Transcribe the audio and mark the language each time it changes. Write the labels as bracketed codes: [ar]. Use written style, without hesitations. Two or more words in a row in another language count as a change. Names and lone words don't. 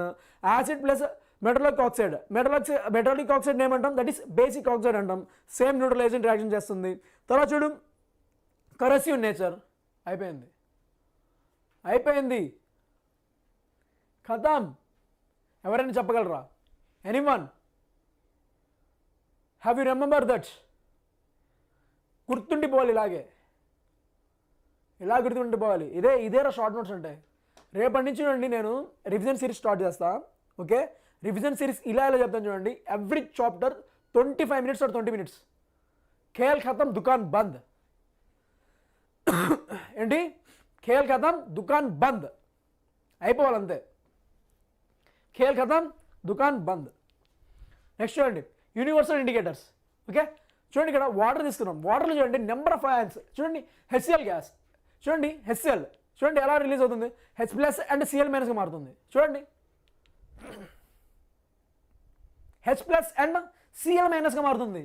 [en] acid plus metallic oxide ఏమంటాం? that is basic oxide అంటాం. same neutralization reaction చేస్తుంది. [te] తర్వాత చూడు, [en] corrosive nature. [te] అయిపోయింది. ఖతం. ఎవరైనా చెప్పగలరా? [en] Anyone? Have you remember that? [te] గుర్తుండిపోవాలి, ఇలా గుర్తుండిపోవాలి. ఇదేరా [en] short notes [te] అంటే. రేపటి నుంచి చూడండి నేను [en] revision series start [te] చేస్తా. [en] okay, revision series [te] ఇలా చెప్తాను చూడండి. [en] every chapter 25 minutes or 20 minutes. [hi] खेल खतम दुकान बंद. ఏంటి? खेल खतम दुकान बंद అయిపోవాలంతే. खेल खतम दुकान बंद. [te] నెక్స్ట్ చూడండి [en] universal indicators. [te] ఓకే చూడండి ఇక్కడ వాటర్ తీసుకున్నాం. వాటర్లో చూడండి [en] number of ions. [te] చూడండి [en] HCl gas [te] చూడండి, హెచ్సిఎల్ చూడండి ఎలా రిలీజ్ అవుతుంది, [en] H+ and Cl-- [te] మారుతుంది. చూడండి [en] H+ and Cl-- [te] మారుతుంది.